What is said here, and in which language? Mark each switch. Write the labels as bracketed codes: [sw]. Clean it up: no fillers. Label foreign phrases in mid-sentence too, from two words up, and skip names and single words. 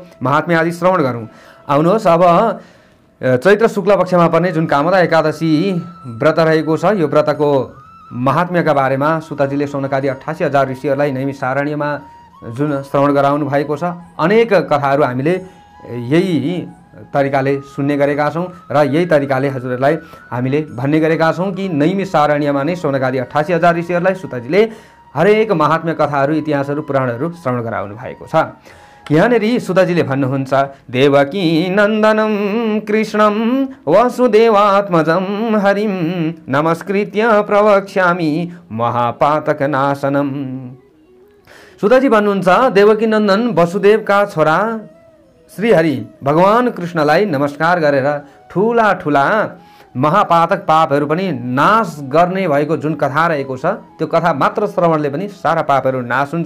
[ne] महात्म्य आदि श्रवण गरौँ। आउनुहोस् अब चैत्र शुक्ल पक्षमा पर्ने जुन कामदा एकादशी व्रत रहेको छ, यो व्रतको महात्म्यका बारेमा सुतजीले सौनकादि 88,000 ऋषिहरूलाई नैमिषारण्यमा जुन श्रवण गराउनु भएको छ, अनेक कथाहरू हामीले यही तरिकाले सुन्ने गरेका छौँ र यही तरिकाले हजुरहरूलाई हामीले भन्ने गरेका छौँ कि नैमिषारण्यमा नै सौनकादि 88,000 ऋषिहरूलाई सुतजीले हरेक महात्म्य कथाहरू, इतिहासहरू, पुराणहरू श्रवण गराउनु भएको छ। यहाँनेरि सुतजीले भन्नुहुन्छ, [sa] देवकी नन्दनं कृष्णं वसुदेवात्मजं हरिं नमस्कृत्य प्रवक्ष्यामि महापातकनाशनम्। [ne] सुतजी भन्नुहुन्छ, देवकी नन्दन वसुदेवका छोरा श्रीहरि भगवान कृष्णलाई नमस्कार गरेर ठुला ठुला महापातक पापहरू पनि नाश गर्ने भएको जुन कथा रहेको छ, त्यो कथा मात्र श्रवणले पनि सारा पापहरू नाश हुन्छ।